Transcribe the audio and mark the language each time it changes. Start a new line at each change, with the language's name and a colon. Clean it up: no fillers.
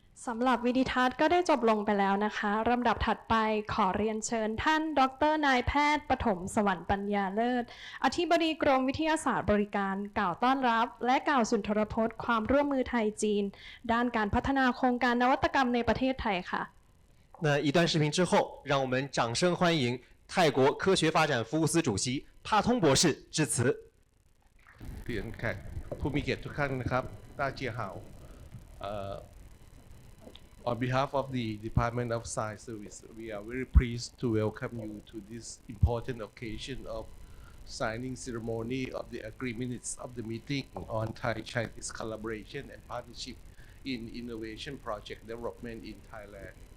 Thai: สำหรับวิดีทัศน์ก็ได้จบลงไปแล้วนะคะลำดับถัดไปขอเรียนเชิญท่านดร. นายแพทย์ปฐมสวรรค์ปัญญาเลิศอธิบดีกรมวิทยาศาสตร์บริการกล่าวต้อนรับและกล่าวสุนทรพจน์ความร่วมมือไทยจีนด้านการพัฒนาโครงการนวัตกรรมในประเทศไทยค่ะ
Chinese: 那一段视频之后，让我们掌声欢迎泰国科学发展服务司主席帕通博士致辞。
Thai: เรียนแขกผู้มีเกียรติทุกท่านนะครับต้าเจียหาว
English: On behalf of the Department of Science Service, we are very pleased to welcome you to this important occasion of signing ceremony of the agreements of the meeting on Thai-Chinese collaboration and partnership in innovation project development in Thailand.